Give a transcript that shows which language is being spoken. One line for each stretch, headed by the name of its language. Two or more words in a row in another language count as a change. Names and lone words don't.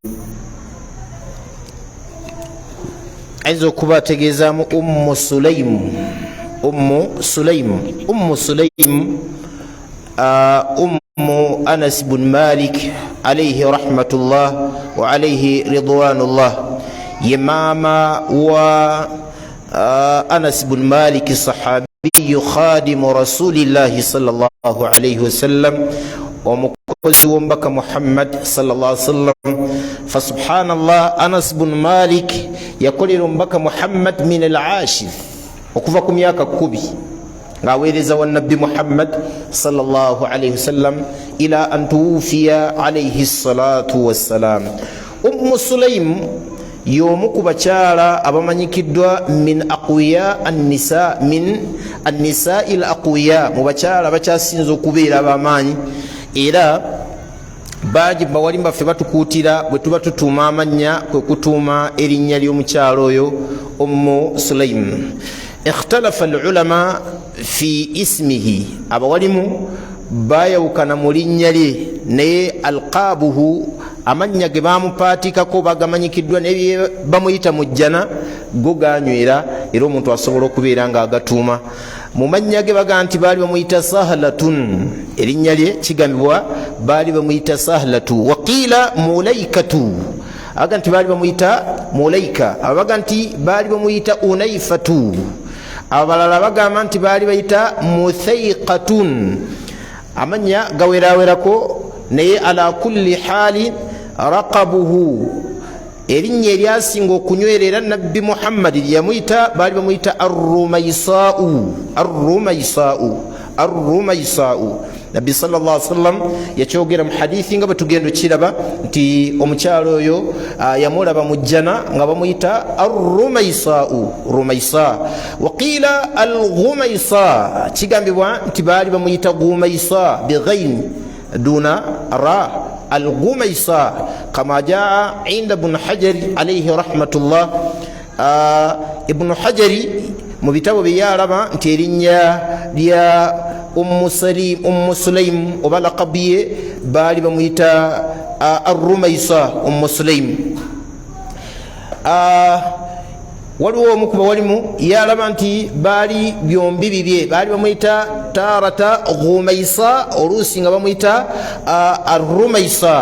Ganda: ayinza okuba ategeezaamu Ummu Sulaym Ummu Anas bin Malik
Arabic: عليه رحمة الله وعليه رضوان الله,
Ganda: ye maama wa Anas bin Malik
Arabic: صحابي خادم رسول الله صلى الله عليه وسلم,
Ganda: omukozi w'omubaka Muhammad
Arabic: صلى الله عليه وسلم. فسبحان الله,
Ganda: Anas bin Malik yakolera omubaka Muhammad
Arabic: من العاشر,
Ganda: okuva ku myaka 10 ng'aweereza wa nabbi Muhammad
Arabic: صلى الله عليه وسلم إلى أن توفي عليه الصلاة والسلام.
Ganda: Ummu Sulaym y'omu ku bakyala abamanyikiddwa
Arabic: من أقوياء النساء، من النساء الأقوياء,
Ganda: mu bakyala bakyasinza okubeera ab'amaanyi. era baji bawalimba ffe batukuutira bwe tuba tutuuma amannya kwe kutuuma erinnya ly'omukyalo oyo Ummu Sulaym.
Arabic: اختلف العلماء في اسمه,
Ganda: abawalimu bayawukana mu linnya lye, naye alqaabuhu amannya ge bamupaatikako bagamanyikiddwa ne bamuyita mujjana go ganywera era omuntu asobola okubeera nga agatuuma. Mu mannya ge baga nti baali bamuyita Sahlatun, erinnya lye kigambibwa baali bamuyita Sahlatu. Waqiila Mulaikatu, aga nti baali bamuyita Mulaika, abaga nti baali bamuyita Unaifatu, abalala bagamba nti baali bayita Muthaiqatun. Amannya gawerawerako naye
Arabic: على كل حال
Ganda: raqabuhu, erinnya eryasinga okunywerera nabbi Muhammad lyamuyita baali bamuyita Ar-Rumaisau. Nabbi
Arabic: صلى الله عليه وسلم
Ganda: yakyogera mu hadithi nga batugenda kiraba nti omukyalo oyo yamulaba mu jjana nga bamuyita Rumaisa.
Arabic: وقيل الغميصاء,
Ganda: kigambibwa nti baali bamuyita Ghumaisa
Arabic: بالغين دون راء، الغميصاء كما جاء عند ابن حجر عليه رحمة الله.
Ganda: Ibn Hajari mu bitabo bye yalaba nti erinnya lya Ummu Sulaim oba laqabiye baali bamuyita Ar-Rumaisa Ummu Sulaim. Waliwo omu kuba walimu yalaba nti baali byombi bibye, baali bamuyita tarata Ghumaisa, oluusi nga bamuyita Ar-Rumaisa.